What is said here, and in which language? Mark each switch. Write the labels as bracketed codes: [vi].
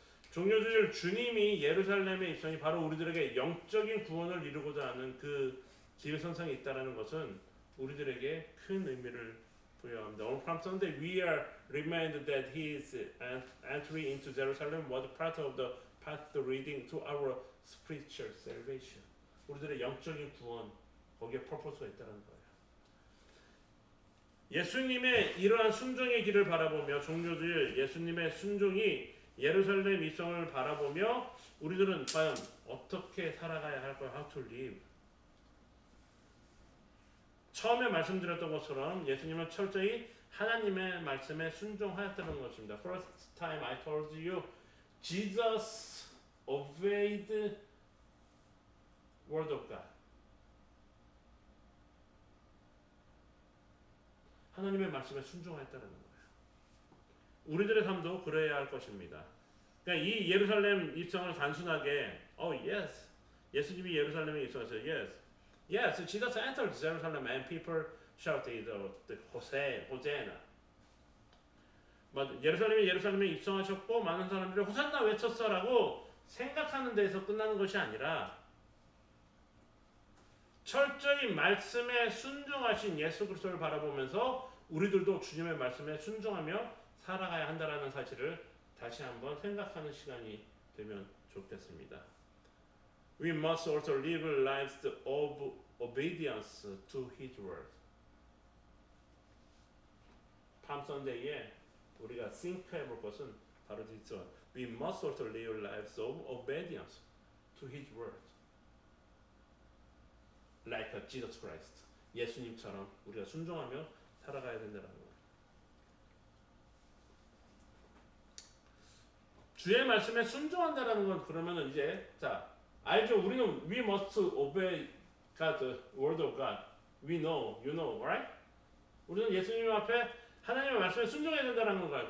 [ko] 종료주일 주님이 예루살렘의 입성이 바로 우리들에게 영적인 구원을 이루고자 하는 그 지휘선상에 있다는 것은 우리들에게 큰 의미를 부여합니다. [en] On Palm Sunday, we are reminded that His entry into Jerusalem was part of the path leading to our spiritual salvation. [ko] 우리들의 영적인 구원, 거기에 퍼포스가 있다는 거예요. 예수님의 이러한 순종의 길을 바라보며 종료주일 예수님의 순종이 예루살렘 입성을 바라보며 우리들은 과연 어떻게 살아가야 할까요? [en] How to live. [ko] 처음에 말씀드렸던 것처럼 예수님은 철저히 하나님의 말씀에 순종하였다는 것입니다. [en] First time I told you, Jesus obeyed word of God. [ko] 하나님의 말씀에 순종하였다는 거예요. 우리들의 삶도 그래야 할 것입니다. 그러니까 이 예루살렘 입성을 단순하게 yes, 예수님이 예루살렘에 입성했어요. [en] Yes, Jesus entered Jerusalem and people shouted the Hosanna. [ko] 예루살렘에 입성하셨고 많은 사람들이 호산나 외쳤어라고 생각하는 데에서 끝나는 것이 아니라 철저히 말씀에 순종하신 예수 그리스도를 바라보면서 우리들도 주님의 말씀에 순종하며 살아가야 한다라는 사실을 다시 한번 생각하는 시간이 되면 좋겠습니다. [en] We must also live lives of obedience to His word. [ko] Palm Sunday에 우리가 think 해볼 것은 바로 있죠. [en] We must also live lives of obedience to His word. Like Jesus Christ. [ko] 예수님처럼 우리가 순종하며 살아가야 된다는 거예요. 주의 말씀에 순종한다라는 건 그러면은 이제 자 알죠? 우리는 [en] we must obey God's word of God. We know, you know, right? [ko] 우리는 예수님 앞에 하나님의 말씀에 순종해야 된다는 건가요?